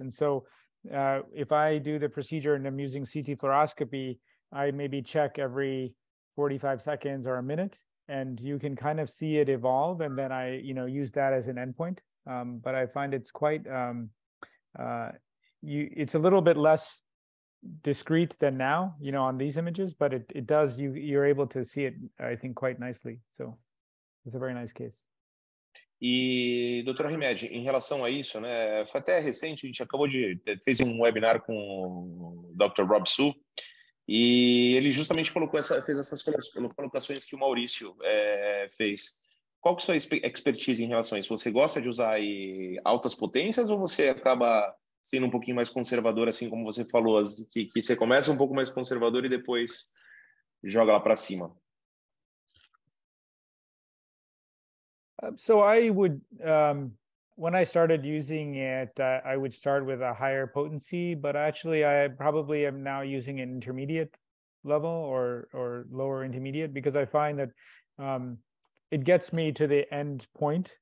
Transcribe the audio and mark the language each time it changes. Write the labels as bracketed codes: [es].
[en] And so if I do the procedure and I'm using CT fluoroscopy, I maybe check every 45 seconds or a minute, and you can kind of see it evolve. And then I, use that as an endpoint. But I find it's quite, it's a little bit less discrete than now, on these images, but it does, you're able to see it, I think, quite nicely. So it's a very nice case. [pt] E, doutor Rimed, em relação a isso, né, foi até recente, a gente fez um webinar com o Dr. Rob Su, e ele justamente fez essas colocações que o Maurício fez. Qual que é a sua expertise em relação a isso? Você gosta de usar altas potências ou você acaba sendo um pouquinho mais conservador, assim como você falou, que você começa um pouco mais conservador e depois joga lá para cima? [en] So I would, when I started using it, I would start with a higher potency, but actually I probably am now using an intermediate level or lower intermediate, because I find that it gets me to the end point.